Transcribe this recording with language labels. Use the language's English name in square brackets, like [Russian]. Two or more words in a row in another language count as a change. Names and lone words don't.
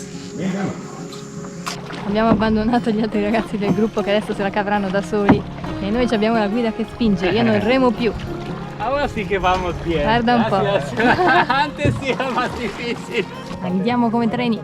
[Spanish] Venga. [Italian] Abbiamo abbandonato gli altri ragazzi del gruppo che adesso se la cavranno da soli e noi ci abbiamo la guida che spinge, io non remo più. [Spanish] Ahora sí que vamos bien. [Italian] Guarda un po'. [Spanish] Antes sí era más difícil. [Italian] Andiamo come treni.